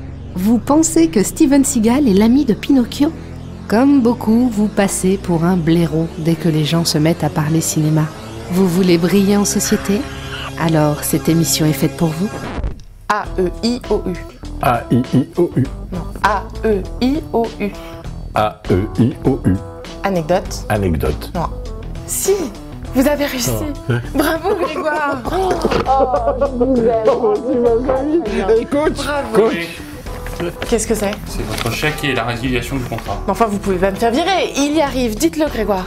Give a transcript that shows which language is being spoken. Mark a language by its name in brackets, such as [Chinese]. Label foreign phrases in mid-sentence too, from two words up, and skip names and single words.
[French] Vous pensez que Steven Seagal est l'ami de Pinocchio? Comme beaucoup, vous passez pour un blaireau dès que les gens se mettent à parler cinéma. Vous voulez briller en société? Alors, cette émission est faite pour vous. A-E-I-O-U. A-I-I-O-U. Non, A-E-I-O-U. A-E-I-O-U. Anecdote. Anecdote. Non. Si, vous avez réussi. Bravo Grégoire. Je vous aime. Coach. Bravo. Qu'est-ce que c'est? C'est votre chèque et la résiliation du contrat. Enfin, vous pouvez pas me faire virer. Il y arrive, dites-le Grégoire.